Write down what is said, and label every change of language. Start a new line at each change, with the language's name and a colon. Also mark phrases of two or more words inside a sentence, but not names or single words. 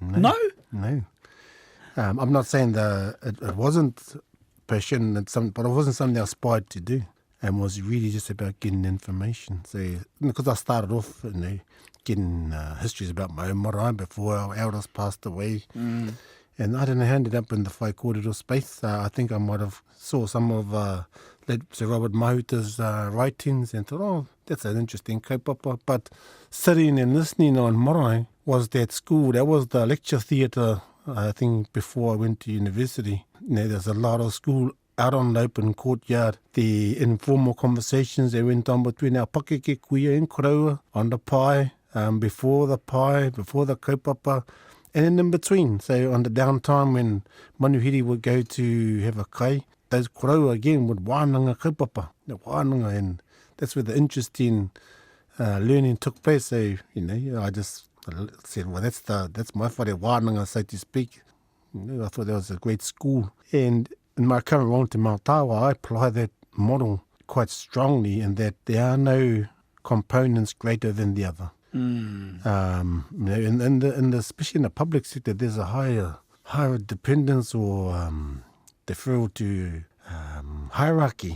English: I'm not saying that it wasn't passion, but it wasn't something I aspired to do, and was really just about getting information. So, because I started off, getting histories about my own marae before our elders passed away. And I don't know, ended up in the
Māori: whai kōrero
English: space. I think I might have saw some of Sir Robert Mahuta's writings and thought, oh, that's an interesting kaupapa. But sitting and listening on marae was that school. That was the lecture theatre, I think, before I went to university. There's a lot of school out on the open courtyard. The informal conversations that went on between our
Māori: pakeke kuia
English: and koroua on the pai, before the kaupapa, and then in between. So on the downtime when manuhiri would go to have a kai, those koroua again would
Māori: wānanga kaupapa,
English: and that's where the interest in learning took place. So, I just said, well, that's my
Māori: whare wānanga,
English: so to speak. I thought that was a great school. And in my current role Te Mātāwai, I apply that model quite strongly in that there are no components greater than the other. Especially in the public sector, there's a higher dependence or deferral to hierarchy.